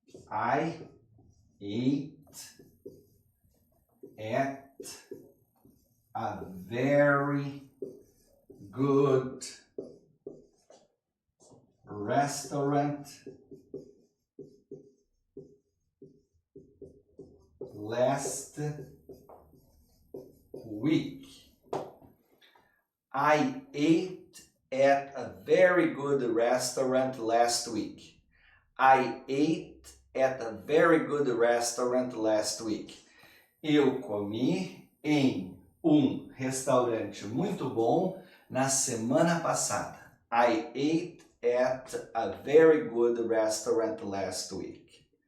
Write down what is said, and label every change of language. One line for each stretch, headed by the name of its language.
English: I ate at a very good restaurant last week. I ate at a very good restaurant last week. I ate at a very good restaurant last week.
Portuguese: Eu comi em um restaurante muito bom na semana passada.
English: I ate at a very good restaurant last week.